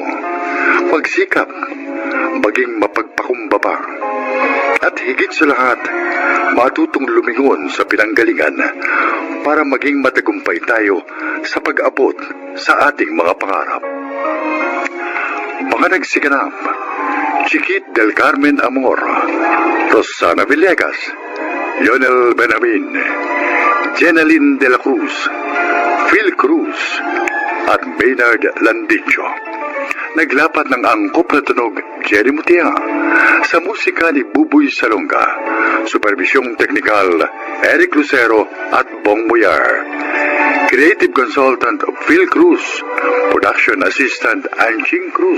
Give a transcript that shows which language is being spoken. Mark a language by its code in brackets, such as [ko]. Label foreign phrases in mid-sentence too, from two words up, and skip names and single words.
[tl] Magsikap, maging mapagpakumbaba. At higit sa lahat, matutong lumingon sa pinanggalingan para maging matagumpay tayo sa pag-abot sa ating mga pangarap. Mga nagsiganap, Chiquit del Carmen Amor, Rosana Villegas, Lionel Benamin, Jenaline de la Cruz, Phil Cruz, at Maynard Landicho. Naglapat ng angkop na tunog Jerry Mutia sa musika ni Buboy Salonga, supervisyong teknikal Eric Lucero at Bong Boyar, [en] creative consultant [tl] Phil Cruz, [en] production assistant [tl] Anching Cruz.